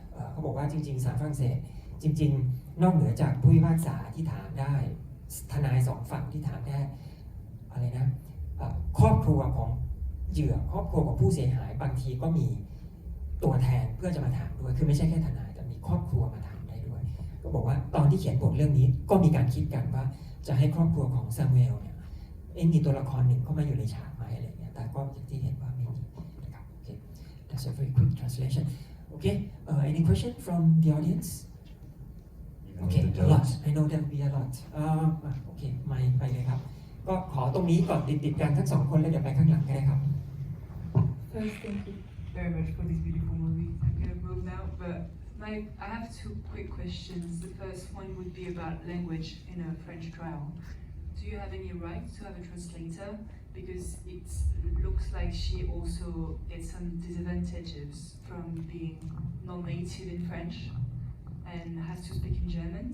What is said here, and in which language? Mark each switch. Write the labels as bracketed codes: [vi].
[th] เขาบอกว่าจริงๆศาลฝรั่งเศสจริงๆนอกเหนือจากผู้พิพากษาที่ถามได้ทนาย2 ฝั่งที่ถามได้อะไรนะครอบครัวของเหยื่อครอบครัวของผู้เสียหายบางทีก็มีตัวแทนเพื่อจะมาถามด้วยคือไม่ใช่แค่ทนายแต่มีครอบครัวมาถามได้ด้วยก็บอกว่าตอนที่เขียนบทเรื่องนี้ก็มีการคิดกันว่าจะให้ครอบครัวของซามูเอลเนี่ยมีตัวละครหนึ่งเข้ามาอยู่ในฉากไหมอะไรเงี้ยแต่ก็อย่างที่เห็นว่าไม่มีนะครับ [en] Okay, that's a very quick translation. Okay, any question from the audience? Okay, a lot. I know there will be a lot. [th] Okay, ไม่ไปเลยครับก็ขอตรงนี้ก่อนติดกันทั้ง2 คนแล้วเดี๋ยวไปข้างหลังก็ได้ครับ [en] First, thank you very much for this beautiful movie. I'm gonna move now, but I have 2 quick questions. The first one would be about language in a French trial. Do you have any right to have a translator? Because it looks like she also gets some disadvantages from being non-native in French and has to speak in German.